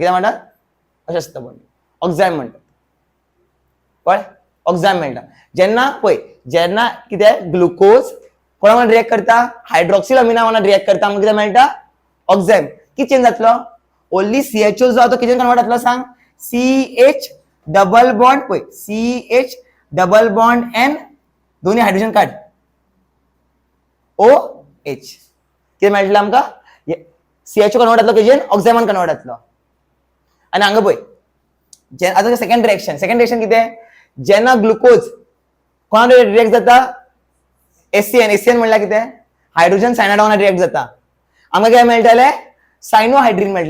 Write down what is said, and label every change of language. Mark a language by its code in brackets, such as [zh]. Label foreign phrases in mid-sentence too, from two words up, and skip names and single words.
[kok] कितें म्हणटा, अशें आसता पण ऑक्झाम म्हणटा. कळ्ळें, ऑक्झाम मेळटा. जेन्ना पळय, जेन्ना कितें ग्लुकोज कोणा वांगडा रिएक्ट करता, हायड्रॉक्सिल अमिना वांगडा रिएक्ट करता, आमकां कितें मेळटा, ऑक्झाम. कितें चेंज जातलो, ओन्ली CHO जो आहा तो कितें कन्वर्ट जातलो सांग, [en] CH double bond, [kok] पळय [en] CH double bond N, [kok] दोन्ही हायड्रोजन काड, OH. कितें मेळटलें आमकां, CHO कन्वर्ट जातलो कितें, ऑक्झामान कन्वर्ट जातलो. आनी हांगा पळय आता [en] second reaction [kok] कितें, जेन्ना ग्लुकोज कोणा रिएक्ट जाता, एससीएन म्हणल्यार कितें, [en] hydrogen cyanide [kok] वांगडा रिएक्ट जाता, आमकां कितें मेळटलें, सायनोहायड्रीन मेळटलें.